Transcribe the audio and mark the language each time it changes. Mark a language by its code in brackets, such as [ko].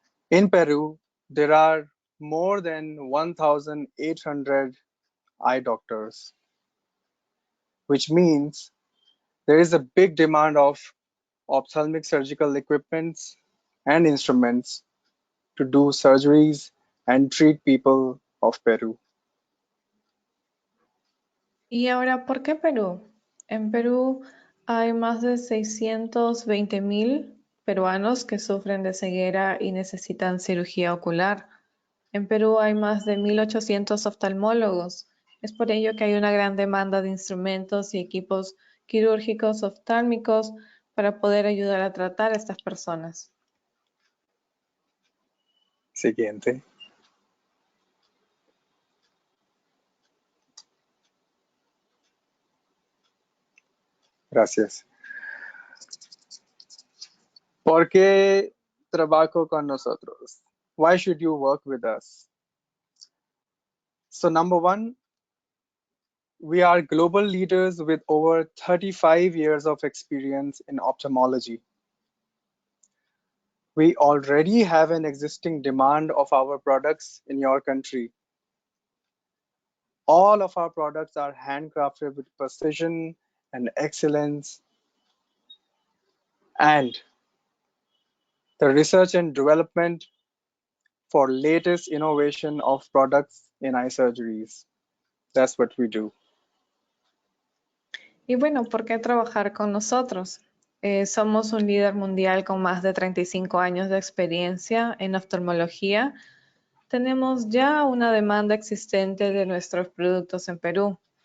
[en] In Peru, there are more than 1,800 eye doctors, which means there is a big demand of ophthalmic surgical equipments and instruments to do surgeries and treat people of Peru. [es] Y ahora, ¿por qué Perú? En Perú hay más de 620,000 peruanos que sufren de ceguera y necesitan cirugía ocular. En Perú hay más de 1,800 oftalmólogos. Es por ello que hay una gran demanda de instrumentos y equipos quirúrgicos oftálmicos para poder ayudar a tratar a estas personas. Siguiente. Gracias. ¿Por qué trabajo con nosotros? [en] Why should you work with us? So number one, we are global leaders with over 35 years of experience in ophthalmology. We already have an existing demand of our products in your country. All of our products are handcrafted with precision and excellence. And the research and development for latest innovation of products in eye surgeries. That's what we do. [es] Y bueno, ¿por qué trabajar con nosotros? Somos un líder mundial con más de 35 años de experiencia en oftalmología. Tenemos ya una demanda existente de nuestros productos en Perú.